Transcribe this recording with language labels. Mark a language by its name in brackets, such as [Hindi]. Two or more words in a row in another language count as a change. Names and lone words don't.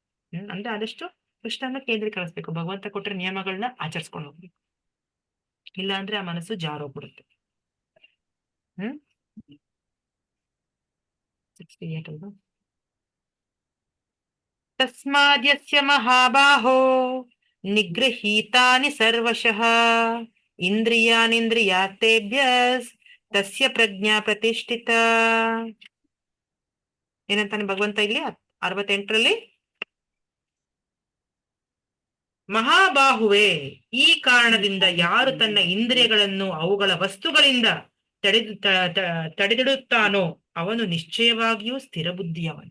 [Kannada] ಅಂದ್ರೆ ಆದಷ್ಟು ಕೃಷ್ಣನ ಕೇಂದ್ರೀಕರಿಸ್ಬೇಕು. ಭಗವಂತ ಕೊಟ್ಟರೆ ನಿಯಮಗಳನ್ನ ಆಚರಿಸ್ಕೊಂಡು ಹೋಗ್ಬೇಕು. ಇಲ್ಲ ಅಂದ್ರೆ ಆ ಮನಸ್ಸು ಜಾರೋಗ್ಬಿಡುತ್ತೆ. 68 ಅಲ್ವಾ? [Sanskrit] ತಸ್ಮಾದ್ಯಸ್ಯ ಮಹಾಬಾಹೋ ನಿಗೃಹೀತಾನಿ ಸರ್ವಶಃ ಇಂದ್ರಿಯಾನಿಂದ್ರಿಯಾರ್ಥೇಭ್ಯಸ್ ತಸ್ಯ ಪ್ರಜ್ಞಾ ಪ್ರತಿಷ್ಠಿತ. [Kannada] ಏನಂತಾನೆ ಭಗವಂತ ಇಲ್ಲಿ 68ರಲ್ಲಿ? ಮಹಾಬಾಹುವೆ, ಈ ಕಾರಣದಿಂದ ಯಾರು ತನ್ನ ಇಂದ್ರಿಯಗಳನ್ನು ಅವುಗಳ ವಸ್ತುಗಳಿಂದ ತಡೆದಿಡುತ್ತಾನೋ ಅವನು ನಿಶ್ಚಯವಾಗಿಯೂ ಸ್ಥಿರ ಬುದ್ಧಿಯವನು.